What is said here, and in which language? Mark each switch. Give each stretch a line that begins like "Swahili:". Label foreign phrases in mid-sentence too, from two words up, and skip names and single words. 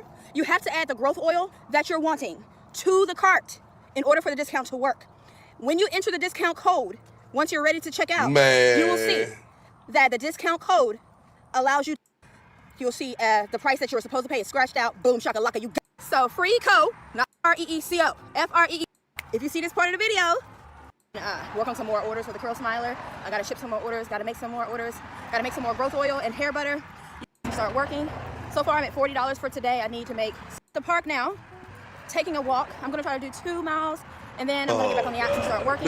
English: You have to add the growth oil that you're wanting to the cart in order for the discount to work. When you enter the discount code, once you're ready to check out, you will see that the discount code allows you... You'll see the price that you were supposed to pay is scratched out. Boom, shakalaka, you got. So FREECO, not R-E-E-C-O, F-R-E-E. If you see this part of the video, work on some more orders for the Curl Smiler. I gotta ship some more orders, gotta make some more orders, gotta make some more growth oil and hair butter. You start working. So far I'm at $40 for today. I need to make the park now, taking a walk. I'm gonna try to do 2 miles and then I'm gonna get back on the app and start working.